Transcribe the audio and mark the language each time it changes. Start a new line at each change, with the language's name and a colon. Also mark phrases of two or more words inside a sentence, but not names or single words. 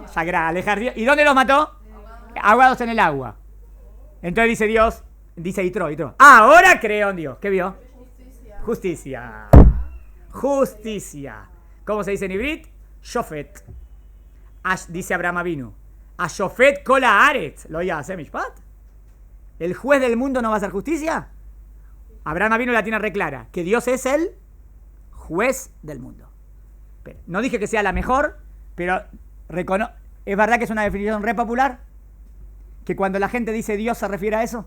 Spanish: Al ejército. ¿Y dónde los mató? Ahogados en el agua. Entonces dice Dios, dice Yitro. Ahora creo en Dios. ¿Qué vio? Justicia. ¿Cómo se dice en Ibrit? Shofet. Dice Abraham Avinu.
Hebrew: השופט כל הארץ לא יעשה משפט.
Spanish: ¿El juez del mundo no va a hacer justicia? Abraham Avinu la tiene reclara, que Dios es el juez del mundo. Pero, no dije que sea la mejor, pero es verdad que es una definición re popular, que cuando la gente dice Dios se refiere a eso.